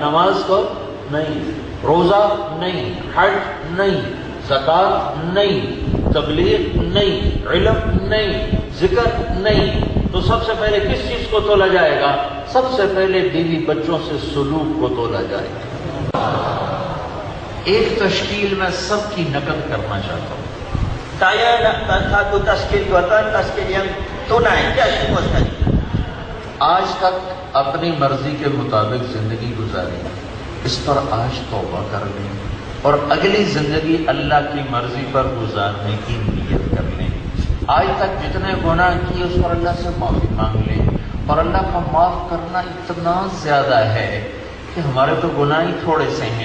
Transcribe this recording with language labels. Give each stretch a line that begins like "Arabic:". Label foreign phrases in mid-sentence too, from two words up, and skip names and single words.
Urdu: نماز کو نہیں، روزہ نہیں، حج نہیں، زکوٰۃ نہیں، تبلیغ نہیں، علم نہیں، ذکر نہیں، تو سب سے پہلے کس چیز کو تولا جائے گا؟ سب سے پہلے بیوی بچوں سے سلوک کو تولا جائے گا۔ ایک تشکیل میں سب کی نقل کرنا چاہتا ہوں۔
Malay: Saya nak satu tashkil tuan-tuan, tashkil yang tunai, tidak semua sekali.
Urdu: آج تک اپنی مرضی کے مطابق زندگی گزاری، اس پر آج توبہ کر لیں اور اگلی زندگی اللہ کی مرضی پر گزارنے کی نیت کر لیں۔ آج تک جتنے گناہ کیے اس پر اللہ سے معافی مانگ لیں، اور اللہ کا معاف کرنا اتنا زیادہ ہے کہ ہمارے تو گناہ ہی تھوڑے سے ہیں۔